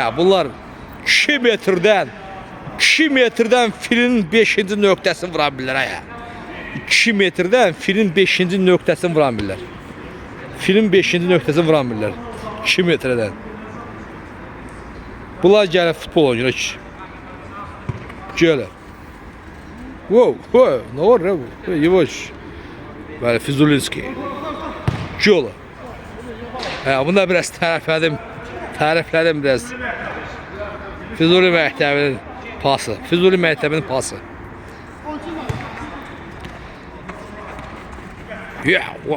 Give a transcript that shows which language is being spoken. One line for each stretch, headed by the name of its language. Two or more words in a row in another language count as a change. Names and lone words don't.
Azerbaijani: Bunlar 2 metrdən filin 5-ci nöqtəsini vura bilirlər. 2 metrdən filin 5-ci nöqtəsini vura bilirlər. Filin 5-ci nöqtəsini vura bilirlər. 2 metrdən. Bunlar gəlib futbol oynayır. Gəlir. Wow,
Turkish: ne var ya bu? Yavaş. Böyle Füzulinski. Yola.
Azerbaijani: Bunu da biraz təriflədim biraz. Füzuli məktəbinin pası. Wow.